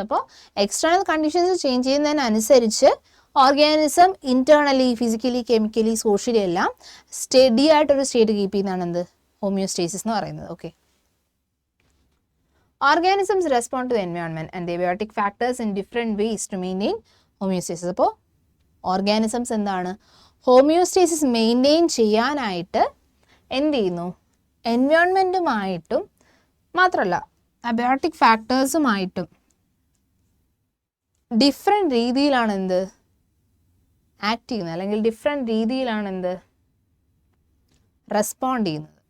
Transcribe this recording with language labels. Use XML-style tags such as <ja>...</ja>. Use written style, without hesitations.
<ml>അപ്പോൾ external conditions change ചെയ്യുന്നതിനനുസരിച്ച് organism internally, physically, chemically, socially എല്ലാം study ആയിട്ടൊരു സ്റ്റേറ്റ് കീപ്പ് ചെയ്യുന്നതാണ് എന്ത് ഹോമിയോസ്റ്റേസിസ് എന്ന് പറയുന്നത്.</ml> <en>Okay. Organisms respond to the environment and the abiotic factors in different ways to maintain homeostasis.</en> <ml>അപ്പോൾ organisms എന്താണ്, homeostasis maintain ചെയ്യാനായിട്ട് എന്ത് ചെയ്യുന്നു, എൻവയോൺമെൻറ്റുമായിട്ടും മാത്രമല്ല അബയോട്ടിക് ഫാക്ടേഴ്സുമായിട്ടും ഡിഫറെൻറ്റ് രീതിയിലാണ് എന്ത് ആക്ട് ചെയ്യുന്നത്, അല്ലെങ്കിൽ ഡിഫറെൻറ്റ് രീതിയിലാണ് എന്ത് റെസ്പോണ്ട് ചെയ്യുന്നത്.</ml>